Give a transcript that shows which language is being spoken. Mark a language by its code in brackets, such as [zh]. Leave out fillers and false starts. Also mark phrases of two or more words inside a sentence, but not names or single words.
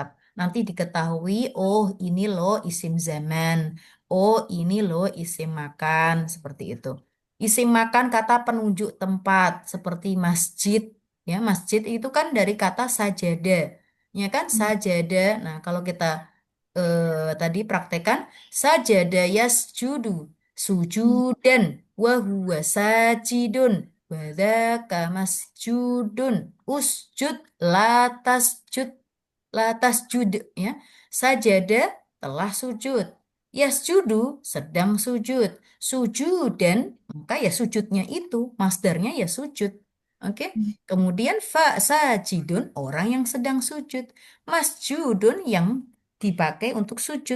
[id] Nanti diketahui, oh ini loh [ar] اسم زمان, [id] oh ini loh [ar] اسم مكان, [id] seperti itu. [ar] اسم مكان [id] kata penunjuk tempat seperti masjid. Ya, masjid itu kan dari kata sajadah. Ya kan, sajadah. Nah, kalau kita tadi praktekan [ar] سجد يسجد سجودا وهو ساجد وذاك مسجود اسجد لا تسجد, [id] jud ya. Sajadah telah sujud. Yasjudu sedang sujud. Sujudan maka ya sujudnya itu masdarnya ya sujud. Oke. Kemudian [ar] فساجد [id] orang yang sedang sujud. Masjudun yang dipakai untuk sujud.